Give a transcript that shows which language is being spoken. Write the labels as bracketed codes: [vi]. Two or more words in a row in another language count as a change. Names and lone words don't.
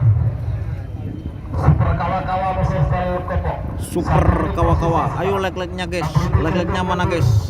[id] Super Kawa-Kawa versus Stel Kopok. Super Kawa-Kawa. Ayo like-like-nya guys. Like-like-nya mana guys?